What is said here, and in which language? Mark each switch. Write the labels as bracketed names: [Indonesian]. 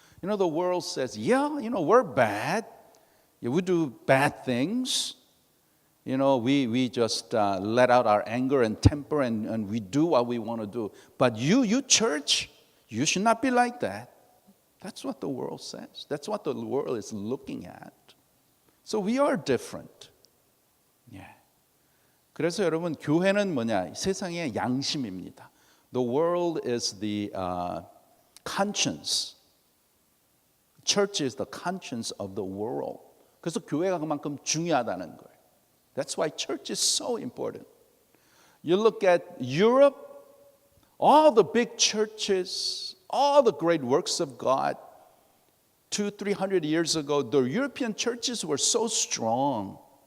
[English] You know, the world says, yeah, you know, we're bad. We do bad things. You know, we just let out our anger and temper and we do what we want to do. But you church, you should not be like that. That's what the world says. That's what the world is looking at. So we are different. [Korean] 그래서 여러분, 교회는 뭐냐? 세상의 양심입니다. [English] The world is the conscience. Church is the conscience of the world. [Korean] 그래서 교회가 그만큼 중요하다는 거예요. [English] That's why church is so important. You look at Europe, all the big churches, all the great works of God. 200-300 years ago, the European churches were so strong.